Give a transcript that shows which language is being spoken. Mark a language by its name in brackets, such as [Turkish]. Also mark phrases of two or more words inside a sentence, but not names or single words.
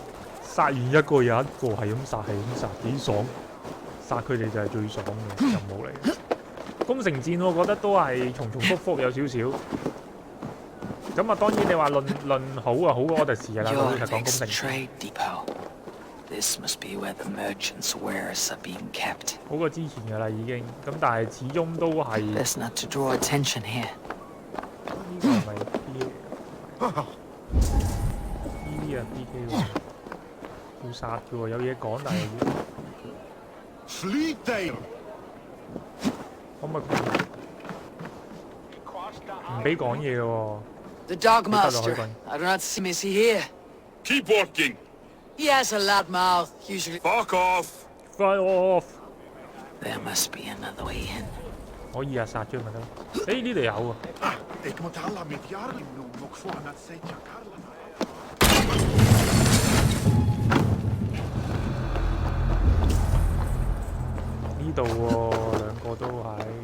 [Cantonese] 殺完一個有一個係咁殺，係咁殺，幾爽！殺佢哋就係最爽嘅任務嚟。攻城戰我覺得都係重重複複有少少。咁啊，當然你話論好啊，好過 Odyssey 㗎啦，老實講攻城。 [English] This must be where the merchants' wares are being kept. [Cantonese] 好過之前㗎啦已經，咁但係始終都係。 [English] Best not to draw attention here. [Cantonese] 呢個係咪 B 嚟㗎？呢啲啊 BK 喎，要殺嘅喎，有嘢講但係要。 [English] Fleet day. [Cantonese] 可唔可以唔俾講嘢嘅喎 [English] ？The Dogmaster. I do not see Missy here. Keep walking. He has a loud mouth, usually. Fuck off! Fuck off! There must be another way in. [Cantonese] 可以啊，殺咗咪得。誒呢度有啊。呢度喎，兩個都喺。